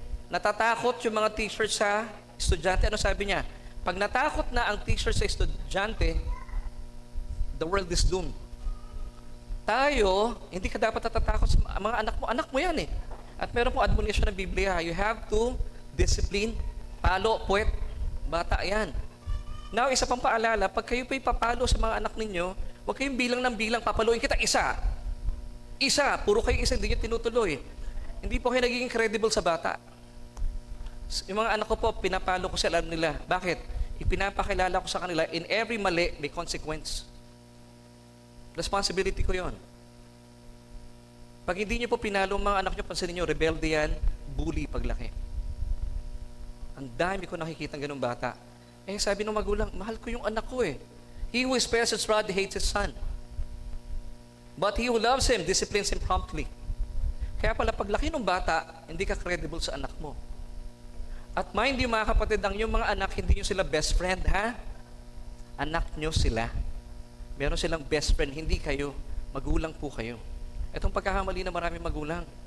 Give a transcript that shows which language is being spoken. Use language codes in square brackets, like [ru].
[tl] Natatakot yung mga teacher sa estudyante. Ano sabi niya? Pag natakot na ang teacher sa estudyante, [en] the world is doomed. [tl] Tayo, hindi ka dapat natatakot sa mga anak mo. Anak mo yan At meron pong admonition ng Biblia. [en] You have to discipline, [tl] palo, puwet, bata yan. Now, isa pang paalala, pag kayo po'y papalo sa mga anak ninyo, huwag kayong bilang ng bilang, papaluin kita isa. Isa, puro kayo isa, hindi nyo tinutuloy. Hindi po kayo nagiging credible sa bata. Yung mga anak ko po, pinapalo ko sila nila. Bakit? Ipinapakilala ko sa kanila, in every mali, may consequence. Responsibility ko yon. Pag hindi nyo po pinalo mga anak nyo, pansinin nyo, rebelde yan, bully paglaki. Ang dami ko nakikita ng ganung bata. Sabi ng magulang, mahal ko yung anak ko [en] He who spares his rod hates his son. But he who loves him disciplines him promptly. [tl] Kaya pala paglaki ng bata, hindi ka credible sa anak mo. At mind you mga kapatid, ang yung mga anak, hindi nyo sila best friend, Anak nyo sila. Meron silang best friend, hindi kayo. Magulang po kayo. Itong pagkakamali na maraming magulang.